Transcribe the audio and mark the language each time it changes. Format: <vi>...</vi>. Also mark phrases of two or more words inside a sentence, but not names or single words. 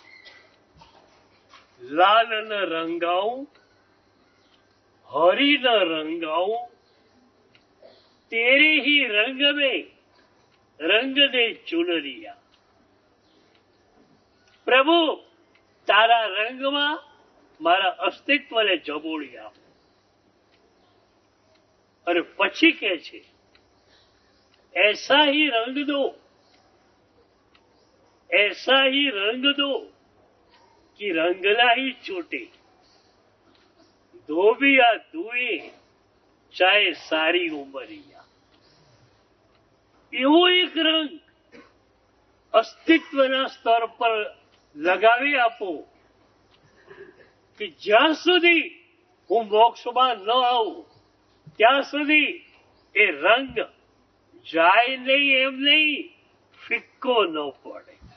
<hi>लाल न रंगाऊं, हरी न रंगाऊं, तेरे ही रंग में रंग दे चुनरिया.</hi> <gu>પ્રભુ, તારા રંગમાં મારા અસ્તિત્વને જબોળી આપો. અને પછી કે છે,</gu> <hi>ऐसा ही रंग दो, ऐसा ही रंग दो कि रंगला ही छूटे, धोबिया धुए चाहे सारी उमरिया.</hi> <gu>એવો એક રંગ અસ્તિત્વના સ્તર પર લગાવી આપો કે જ્યાં સુધી હું મોક્ષમાં ન આવું ત્યાં સુધી એ રંગ જાય નહીં, એમ નહીં, ફિક્કો ન પડે.</gu>